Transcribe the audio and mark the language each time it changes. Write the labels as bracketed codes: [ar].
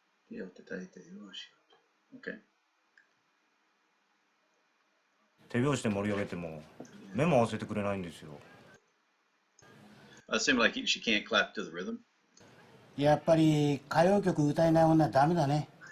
[ja] 手を叩いてよし。OK。手拍子で盛り上げても目も合わせてくれないんですよ。 [en] I assume like she can't clap to the rhythm. [ja] やっぱり歌謡曲歌えない女はダメだね。